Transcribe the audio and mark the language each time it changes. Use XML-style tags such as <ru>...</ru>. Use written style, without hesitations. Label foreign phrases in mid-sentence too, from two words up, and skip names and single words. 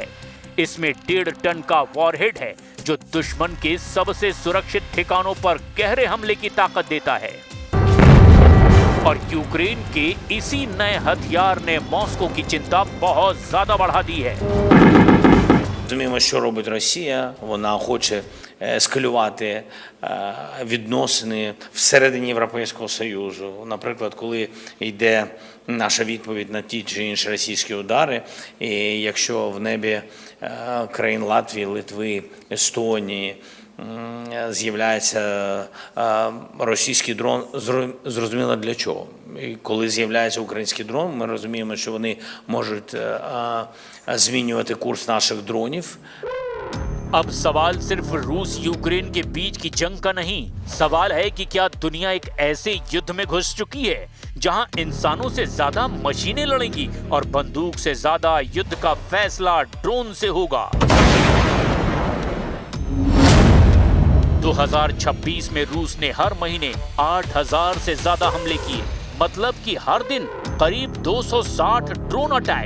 <hi>इसमें 1.5 टन का वॉरहेड है जो दुश्मन के सबसे सुरक्षित ठिकानों पर गहरे हमले की ताकत देता है। और यूक्रेन के इसी नए हथियार ने मॉस्को की चिंता बहुत ज्यादा बढ़ा दी है।</hi> <uk>Розуміємо, що робить Росія. Вона хоче ескалювати відносини всередині Європейського Союзу. Наприклад, коли йде наша відповідь на ті чи інші російські удари, і якщо в небі країн Латвії, Литви, Естонії з'являється російський дрон, зрозуміло для чого. І коли з'являється український дрон, ми розуміємо, що вони можуть змінювати курс наших дронів.</uk> <hi>अब सवाल सिर्फ रूस यूक्रेन के बीच की जंग का नहीं, सवाल है कि क्या दुनिया एक ऐसे युद्ध में घुस चुकी है जहां इंसानों से ज्यादा मशीनें लड़ेंगी और बंदूक से ज्यादा युद्ध का फैसला ड्रोन से होगा। 2026 में रूस ने हर महीने 8,000 से ज्यादा हमले किए, मतलब कि हर दिन करीब 260</hi> <en>drone attack.</en>